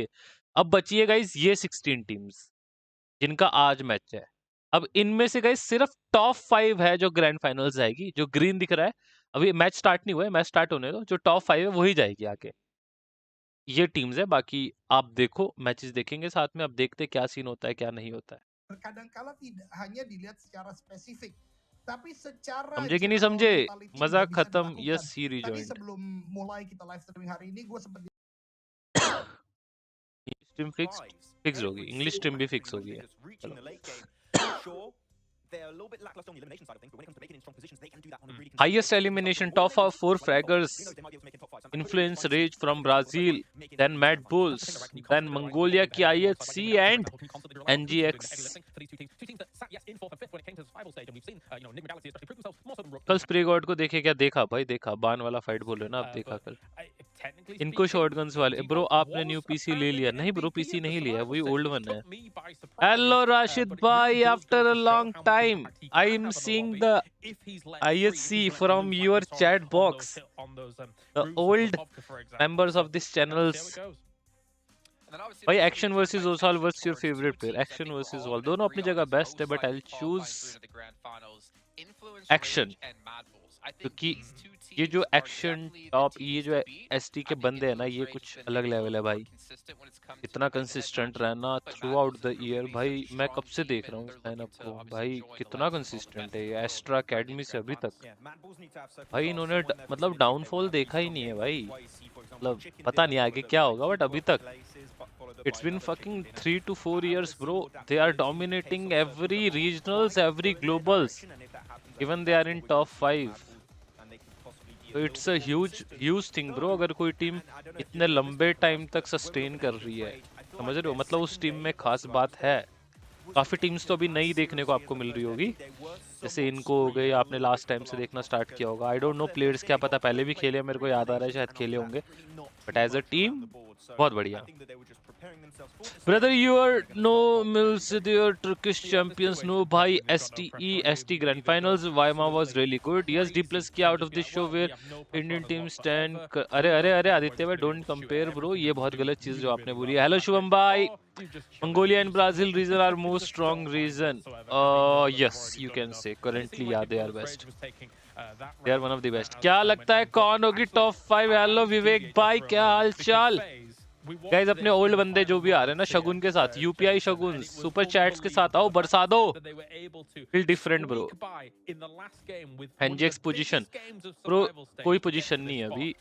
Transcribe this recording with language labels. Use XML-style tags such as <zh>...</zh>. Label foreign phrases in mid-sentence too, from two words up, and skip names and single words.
<hi>अब बची है गाइस ये 16 टीम्स जिनका आज मैच है। अब इनमें से गाइस सिर्फ टॉप 5 है जो</hi> <en>grand finals</en> <hi>जाएगी। जो ग्रीन दिख रहा है, अभी</hi> <en>match start</en> <hi>नहीं हुआ है,</hi> <en>match start</en> <hi>होने दो, जो टॉप 5 है वही जाएगी आगे। ये टीम्स है, बाकी आप देखो, मैचेस देखेंगे साथ में, अब देखते क्या सीन होता है क्या नहीं होता है।</hi> <id>Kadang-kala tidak hanya dilihat secara spesifik, tapi secara</id> <hi>समझे कि नहीं</hi> <id>general</id> <hi>समझे?</hi> <id>mentality juga</id> <hi>मजाक</hi> <id>bisa</id> <hi>खत्म।</hi> <id>dilakukan.</id> <en>yes, he</en> <id>Tadi</id> <en>rejoined.</en> <id>sebelum mulai kita</id> <en>live streaming</en> <id>hari ini, gue sempat</id> <en>stream fix</en> <hi>होगी,</hi> <en>English stream</en> <hi>भी फिक्स होगी है।</hi> <en>Reaching the late game. Sure, they're a little bit lackluster on the elimination side of things, but when it comes to making it in strong positions, they can do that on a really Highest consistent basis. elimination, So top when they 4 win, fraggers, who knows, they might be able to make it top five. So I'm Influence hoping Rage they from find Brazil, making then it Mad top five. Bulls, then Mongolia</en> <hi>की</hi> <en>IHC and NGX.</en> <hi>कल स्प्रे गॉड को देखे क्या? देखा भाई, देखा। बान वाला फाइट बोल रहे हो ना आप? देखा कल इनको शॉटगन्स वाले। ब्रो आपने</hi> <en>new PC</en> <hi>ले लिया? नहीं ब्रो, पीसी नहीं लिया, वही</hi> <en>old one</en> <hi>है। हेलो राशिद भाई,</hi> <en>after a long time I am seeing the IHC from your chat box. The old members of this channels. भाई Action versus Osal, what's your favorite player?</en> <hi>एक्शन वर्सेस ऑल दोनों अपनी जगह बेस्ट है,</hi> <en>but I will choose Action,</en> <hi>क्योंकि ये जो एक्शन टॉप, ये जो ST के बंदे हैं ना, ये कुछ अलग लेवल है भाई। इतना कंसिस्टेंट रहना</hi> <en>throughout the year</en> <hi>भाई। मैं कब से देख रहा हूँ इस लाइनअप को भाई, कितना कंसिस्टेंट है ये। एस्ट्रा अकेडमी से अभी तक भाई इन्होंने मतलब डाउनफॉल देखा ही नहीं है भाई। मतलब पता नहीं आगे क्या होगा, बट अभी तक</hi> <en>it's been fucking 3 to 4 years bro. They are dominating every regionals, every globals, even they are in top 5. So it's a huge thing bro,</en> <hi>अगर कोई टीम इतने लंबे टाइम तक सस्टेन कर रही है, समझ रहे हो? मतलब उस टीम में खास बात है। काफी टीम्स तो अभी नई देखने को आपको मिल रही होगी, जैसे इनको हो गए, आपने</hi> <en>last time</en> <hi>से देखना स्टार्ट किया होगा।</hi> <en>I don't know players,</en> <hi>क्या पता पहले भी खेले, मेरे को याद आ रहा है शायद खेले होंगे, बट</hi> <en>as a team</en> <hi>बहुत बढ़िया।</hi> <en>Brother, you are no mills with your Turkish champions. No, bhai. ST Grand Finals. Weimar was really good. Yes, D plus key out of this show where Indian team stand.</en> <hi>अरे आदित्य भाई,</hi> <en>don't compare bro.</en> <hi>ये बहुत गलत चीज जो आपने बोली. Hello शुभम भाई.</hi> <en>Mongolia and Brazil region are most strong region. Yes, you can say currently, yeah, they are best. They are one of the best.</en> <hi>क्या लगता है कौन होगी टॉप 5? हेलो विवेक भाई, क्या हाल चाल? गाइस, अपने ओल्ड बंदे जो भी आ रहे हैं ना शगुन के साथ, यूपीआई शगुन</hi> <en>super chats</en> <hi>के साथ आओ, बरसा दो.</hi> <en>feel different bro.</en> <hi>एनजीएक्स</hi> <en>position bro,</en> <hi>कोई पोजीशन नहीं है अभी.</hi>